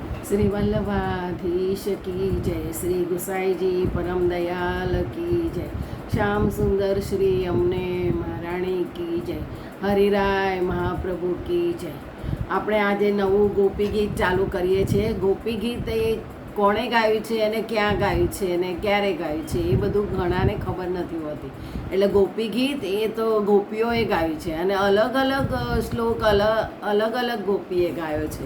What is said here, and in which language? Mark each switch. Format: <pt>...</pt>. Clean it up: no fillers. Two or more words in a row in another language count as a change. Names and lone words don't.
<hi>श्री वल्लभाधीश की जय, श्री गुसाई जी परम दयाल की जय, श्याम सुंदर श्री अमने महारानी की जय, હરિરાય મહાપ્રભુ की जय।</hi> <gu>આપણે આજે નવું ગોપી ગીત ચાલુ કરીએ છીએ। ગોપી ગીત એ કોણે ગાયું છે અને ક્યાં ગાયું છે અને ક્યારે ગાયું છે એ બધું ઘણાને ખબર નથી હોતી। એટલે ગોપી ગીત એ તો ગોપીઓએ ગાયું છે અને અલગ અલગ શ્લોક અલગ અલગ ગોપીએ ગાયો છે।</gu>